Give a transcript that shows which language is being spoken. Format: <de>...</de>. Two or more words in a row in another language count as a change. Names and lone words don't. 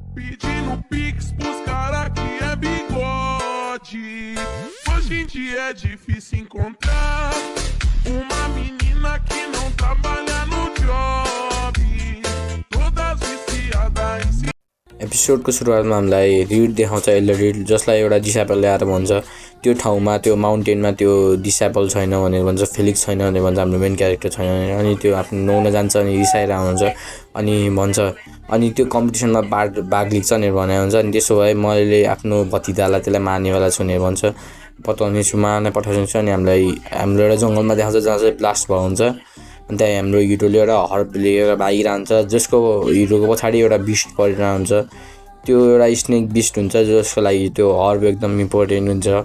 <pt>Pedindo pix pros cara que é bigode. Hoje em dia é difícil encontrar uma menina que não trabalha no job. Todas viciadas em si.</pt> <ne>एपिसोडको सुरुवातमा हामीलाई रिड देखाउँछ यसले रिड जसलाई एउटा डिसाइपल ल्याएर भन्छ त्यो ठाउँमा त्यो माउन्टेनमा त्यो डिसाइपल छैन भनेर भन्छ फेलिक्स छैन भनेर भन्छ हाम्रो</ne> <en>main character</en> <ne>छैन भनेर अनि त्यो आफ्नो नुहाउन जान्छ अनि रिसाएर आउँछ अनि भन्छ अनि त्यो कम्पिटिसनमा भाग लिन्छ भनेर भने हुन्छ अनि त्यसो भए मैले आफ्नो भतिजालाई त्यसलाई मार्नेवाला छु भनेर भन्छ पठाउने छु मार्न पठाउँछु अनि हाम्रो एउटा जङ्गलमा देखाउँछ जहाँ चाहिँ ब्लास्ट भएको हुन्छ अनि त्यहाँ हाम्रो हिरोले एउटा हर्ब लिएर भागिरहन्छ जसको हिरोको पछाडि एउटा बिस्ट परिरहेको हुन्छ त्यो एउटा</ne> <en>snake beast</en> <ne>हुन्छ जसको लागि त्यो हर्ब एकदम इम्पोर्टेन्ट हुन्छ</ne>